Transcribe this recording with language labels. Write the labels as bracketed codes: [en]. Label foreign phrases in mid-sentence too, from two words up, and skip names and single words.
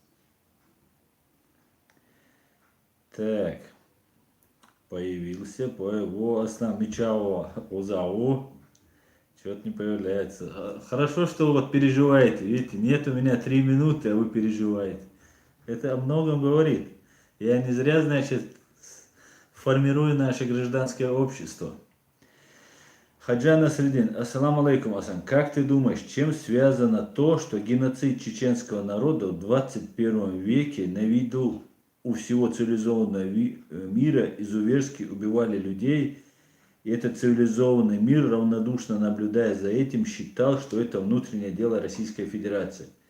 [ru] Так, появился, появился, Мичао, Узао. Что-то не появляется. Хорошо, что вы вот переживаете. Видите, нет у меня 3 минуты, а вы переживаете. Это о многом говорит. Я не зря, значит, формирую наше гражданское общество. Хаджан Насреддин, [ar] السلام عليكم, [ru] Асан. Как ты думаешь, чем связано то, что геноцид чеченского народа в 21 веке на виду у всего цивилизованного мира изуверски убивали людей, и этот цивилизованный мир, равнодушно наблюдая за этим, считал, что это внутреннее дело Российской Федерации?